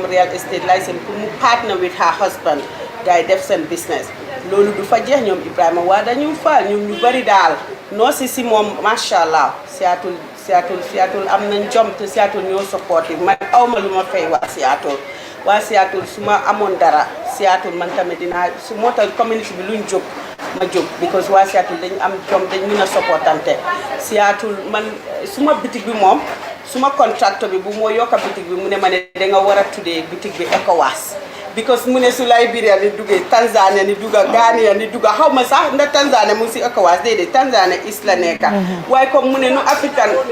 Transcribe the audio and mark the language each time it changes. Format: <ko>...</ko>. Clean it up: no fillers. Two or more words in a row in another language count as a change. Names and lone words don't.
<en>real estate license</en> <wo>pour mu</wo> <en>partner with her husband</en> <wo>gars yi def seen business loolu du fa jeex ñoom Ibrahima waa dañu fa ñoom ñu bari daal noo si moom</wo> <ar>ما شاء الله</ar> <wo>Seattle am nañ jom te Seattle ñoo supportive man awma lu ma fay waa Seattle su ma amoon dara Seattle man tamit dinaa su moo tax community bi luñ jóg ma jóg because waa Seattle dañ am jom dañ mën a supportante Seattle man suma bitig bi moom suma contracteur bi bu moo yokka bitig bi mu ne ma ne danga war a tuddee bitig bi ECOWAS because mu ne su Liberia ni duggee Tanzania ni dugga Gambia ni dugga xaw ma sax ndax Tanzania mu ngi si ECOWAS déedéet Tanzania is la nekka waaye comme mu ne nu African</wo>